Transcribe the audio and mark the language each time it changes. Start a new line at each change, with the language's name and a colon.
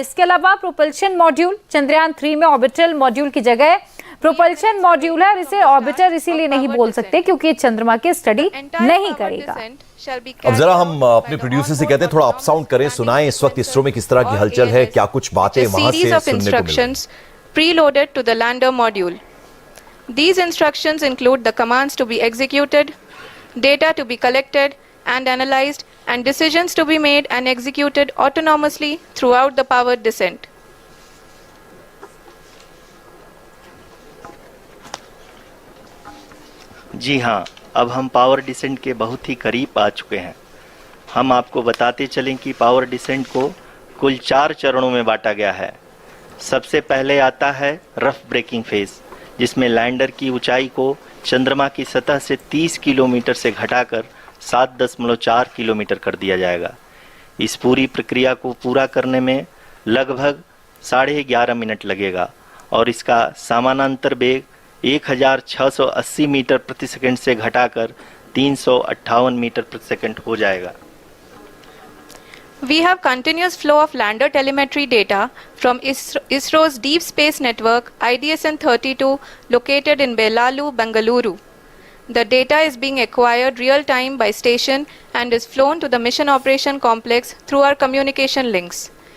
Hindi: इसके अलावा propulsion module, Chandrayaan 3 में ऑर्बिटल मॉड्यूल की जगह प्रोपल्शन मॉड्यूल है और इसे ऑर्बिटर इसीलिए नहीं बोल सकते क्योंकि ये चंद्रमा की स्टडी नहीं करेगा। अब जरा हम अपने प्रोड्यूसर से कहते हैं थोड़ा अप साउंड करें, सुनाएं इस वक्त इसरो में किस तरह की हलचल है, क्या कुछ बातें वहां से सुनने को मिली।
English: Preloaded to the lander module. These instructions include the commands to be executed, data to be collected and analyzed, and decisions to be made and executed autonomously throughout the powered descent.
Hindi: जी हाँ, अब हम power descent के बहुत ही करीब आ चुके हैं। हम आपको बताते चलें कि पावर डिसेंट को कुल 4 चरणों में बांटा गया है। सबसे पहले आता है रफ ब्रेकिंग फेज, जिसमें लैंडर की ऊंचाई को चंद्रमा की सतह से 30 किलोमीटर से घटाकर 7.4 किलोमीटर कर दिया जाएगा। इस पूरी प्रक्रिया को पूरा करने में लगभग 11.5 मिनट लगेगा और इसका समानांतर वेग 1680 मीटर प्रति सेकंड से घटाकर 358 मीटर प्रति सेकंड हो जाएगा।
English: We have continuous flow of lander telemetry data from ISRO's Deep Space Network IDSN-32 located in Belalu, Bengaluru. The data is being acquired real time by station and is flown to the mission operation complex through our communication links.